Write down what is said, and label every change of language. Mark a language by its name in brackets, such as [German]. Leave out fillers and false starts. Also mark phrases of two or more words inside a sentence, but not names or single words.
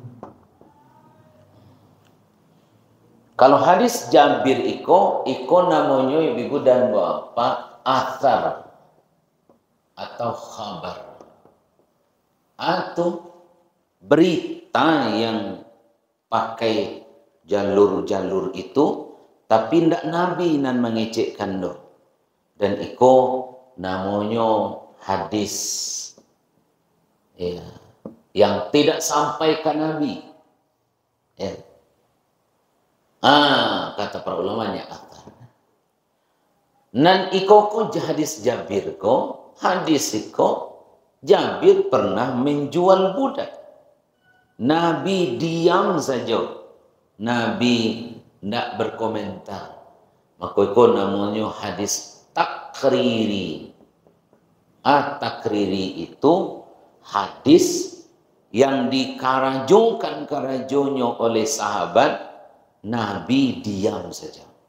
[Indonesian] Kalau hadis Jabir iko namanya ibu dan bapak athar atau khabar. Atau berita yang pakai jalur-jalur itu, tapi [Minangkabau] ndak Nabi nan mengecekkan do. [Indonesian] Dan iko namanya hadis ya, yang tidak sampai ke Nabi. Ya. Kata para ulamanya athar. [Minangkabau] Nan iko ko hadis Jabir ko, hadis iko Jabir [Indonesian] pernah menjual budak. Nabi diam saja. Nabi tidak berkomentar. Maka itu namanya hadis takriri. Takriri itu hadis yang dikarajongkan oleh sahabat, Nabi diam saja.